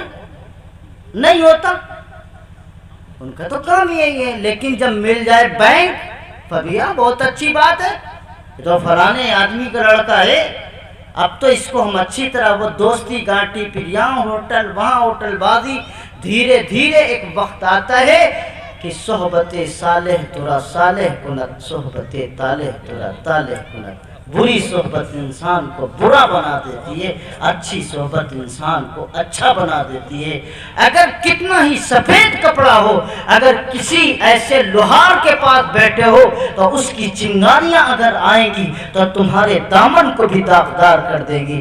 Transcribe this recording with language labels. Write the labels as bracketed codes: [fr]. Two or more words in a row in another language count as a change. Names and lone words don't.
[ur] نہیں ہوتا، ان کا تو کام یہی ہے، لیکن جب مل جائے بینک فبیا بہت اچھی بات ہے، تو فلانے آدمی کا لڑکا ہے، اب تو اس کو ہم اچھی طرح وہ دوستی گانٹی پھر یہاں ہوٹل وہاں ہوٹل بازی، دھیرے دھیرے ایک وقت آتا ہے کہ [fa] صحبت صالح ترا صالح کنت، صحبت طالح ترا طالح کنت، [ur] بری صحبت انسان کو برا بنا دیتی ہے، اچھی صحبت انسان کو اچھا بنا دیتی ہے. اگر کتنا ہی سفید کپڑا ہو، اگر کسی ایسے لوہار کے پاس بیٹھے ہو تو اس کی چنگاریاں اگر آئیں گی تو تمہارے دامن کو بھی داغدار کر دے گی.